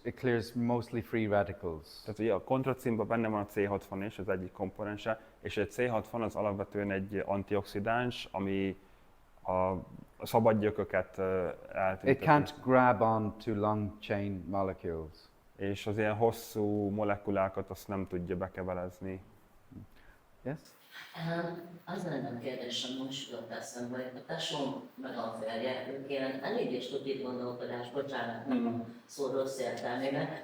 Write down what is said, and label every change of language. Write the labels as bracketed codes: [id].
[en] It clears mostly free radicals. [hu] Tehát ugye a kontracinban benne van a C60 is, az egyik komponense, és egy C60 az alapvetően egy antioxidáns, ami a szabad gyököket [en] It [hu] eltünteti. [en] can't grab on to long chain molecules. [hu] És az ilyen hosszú molekulákat azt nem tudja bekevelezni. [en] Yes? [hu] Az lenne a kérdésem, most jutott eszembe, hogy a tesóm meg a férje, ők ilyen eléggé stupid gondolkodás, bocsánat, nem a szó rossz értelmében.